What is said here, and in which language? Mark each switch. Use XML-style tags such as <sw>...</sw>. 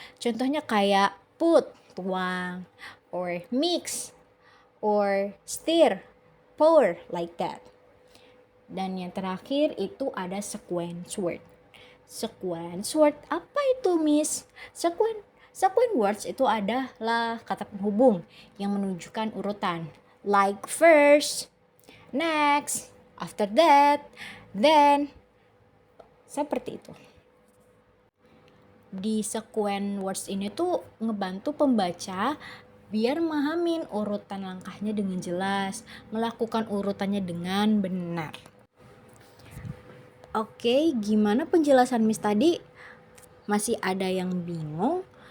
<id>Contohnya kayak</id> <en>put, tuang, or mix, or stir, pour, like that.</en> <id>Dan yang terakhir itu ada sequence word. Sequence word apa itu, Miss? Sequence words itu adalah kata penghubung yang menunjukkan urutan.</id> <en>Like first, next, after that, then.</en> <id>Seperti itu. Di sequence words ini tuh ngebantu pembaca biar memahamin urutan langkahnya dengan jelas, melakukan urutannya dengan benar. Oke, gimana penjelasan Miss tadi? Masih ada yang bingung?</id>